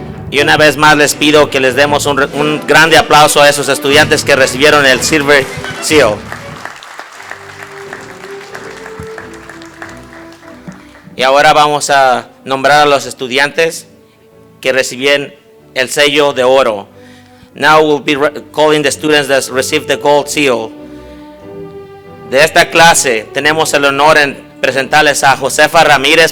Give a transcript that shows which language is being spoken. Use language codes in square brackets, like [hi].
[es] Y una vez más les pido que les demos un grande aplauso a esos estudiantes que recibieron el Silver Seal. Y ahora vamos a nombrar a los estudiantes que recibieron el sello de oro. [en] Now we'll be calling the students that received the gold seal. [es] De esta clase tenemos el honor en presentarles a Josefa Ramírez.